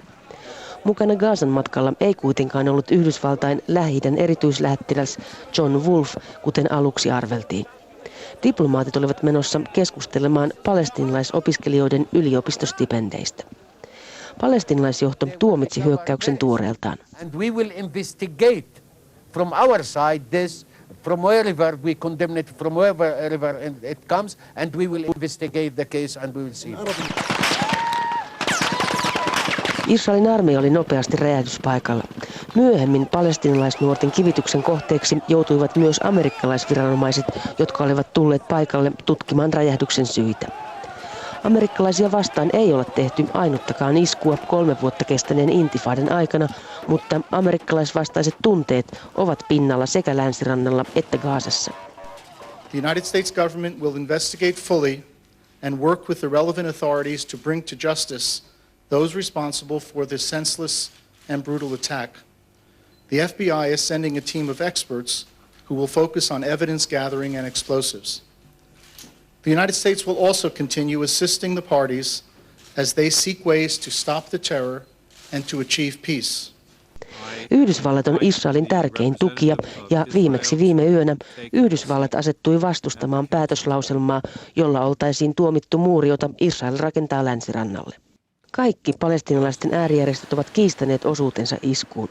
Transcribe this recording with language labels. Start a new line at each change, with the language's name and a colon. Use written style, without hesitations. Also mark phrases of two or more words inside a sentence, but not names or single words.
Finnish: Mukana Gazan matkalla ei kuitenkaan ollut Yhdysvaltain Lähi-idän erityislähettiläs John Wolf, kuten aluksi arveltiin. Diplomaatit olivat menossa keskustelemaan palestiinalaisopiskelijoiden yliopistostipendeistä. Palestiinalaisjohto tuomitsi hyökkäyksen tuoreeltaan.
English: And we will investigate from our side this from wherever we condemn it, from wherever it comes, and we will investigate the case and we will see.
Finnish: Israelin armeija oli nopeasti räjähdyspaikalla. Myöhemmin palestiinalaisnuorten kivityksen kohteeksi joutuivat myös amerikkalaisviranomaiset, jotka olivat tulleet paikalle tutkimaan räjähdyksen syitä. Amerikkalaisia vastaan ei ole tehty ainuttakaan iskua 3 vuotta kestäneen intifadan aikana, mutta amerikkalaisvastaiset tunteet ovat pinnalla sekä länsirannalla että Gazassa.
English: The United States government will investigate fully and work with the relevant authorities to bring to justice those responsible for this senseless and brutal attack. The FBI is sending a team of experts who will focus on evidence gathering and explosives. The United States will also continue assisting the parties as they seek ways to stop the terror and to achieve peace.
Finnish: Yhdysvallat on Israelin tärkein tukija ja viimeksi viime yönä Yhdysvallat asettui vastustamaan päätöslauselmaa, jolla oltaisiin tuomittu muuri, jota Israel rakentaa länsirannalle. Kaikki palestiinalaisten äärijärjestöt ovat kiistäneet osuutensa iskuun.